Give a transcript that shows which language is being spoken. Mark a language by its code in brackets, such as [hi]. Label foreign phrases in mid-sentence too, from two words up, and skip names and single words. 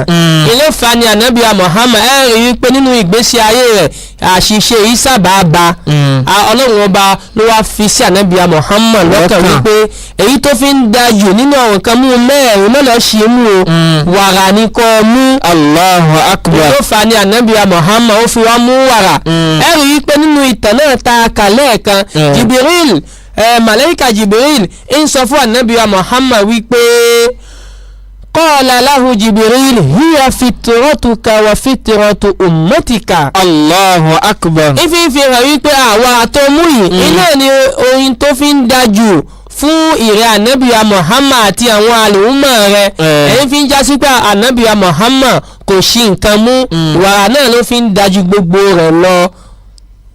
[yo] Ilé fa ni Ànábì wa Muhammad rí wípé nínú ìgbésí ayé rẹ̀ àṣìṣe yìí sábà bá Ọlọ́run ọba ló wá fi sí Ànábì wa Muhammad lọ́kàn wípé èyí tó fi ń dájú nínú àwọn nǹkan mímu mẹ́rin náà lọ́ọ́ ṣe mú o wàrà ní kò mú. [ar] الله أكبر. [yo] Ilé fa ni Ànábì wa Muhammad ó fi wá mú wàrà. Rí wípé nínú ìtàn náà ta kàlẹ́ kan Jibril Màláíkà Jibril ń sọ fún Ànábì wa Muhammad wípé [ar] قال له جبريل هي فطرتك وفطرة أمتك. الله أكبر. [yo] Ìfi hàn wípé àwa àtọ́mú yìí iná ni oyin tó fi ń dájú fún ìrẹ́ Ànábì wa Muhammad àti àwọn àlùmọ̀ rẹ̀. Èyí fi ń já sí pé Ànábì wa Muhammad kò ṣì nǹkan mú wàrà náà ló fi ń dájú gbogbo rẹ̀ lọ.